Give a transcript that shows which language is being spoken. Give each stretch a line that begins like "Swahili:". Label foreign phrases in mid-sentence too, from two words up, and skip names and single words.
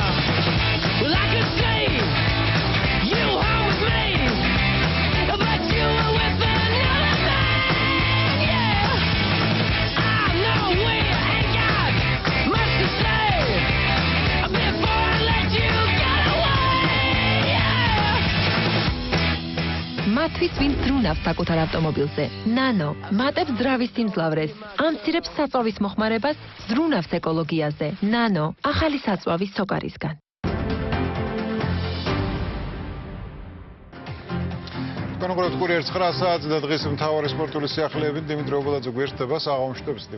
English: Well, I could see you home with me, but you were with another man, yeah. I know we ain't got much to say before I let you get away, yeah.
Georgian: მათთვის ვინც ზრუნავს საკუთარ ავტომობილზე. ნანო, მატებს ძრავის სიმძლავრეს, ამცირებს საწვავის მოხმარებას, ზრუნავს ეკოლოგიაზე. ნანო, ახალი საწვავი სოკარისგან. განუყურებთ კურიერ 9 საათზე და დღის მთავარი სპორტული სიახლეებით დიმიტრი ობოლაძე გვერდება საღამოშტებს დიმა.